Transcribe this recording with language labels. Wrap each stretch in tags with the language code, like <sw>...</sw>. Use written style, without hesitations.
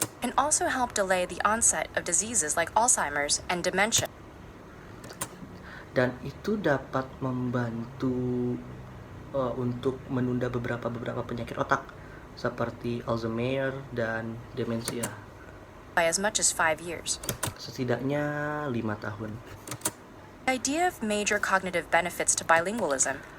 <en>and also help delay the onset of diseases like Alzheimer's and dementia.</en> <id>dan itu dapat membantu untuk menunda beberapa penyakit otak seperti Alzheimer dan demensia</id> <en>By as much as 5 years.</en> <id>setidaknya 5 tahun.</id> <en>The idea of major cognitive benefits to bilingualism</en>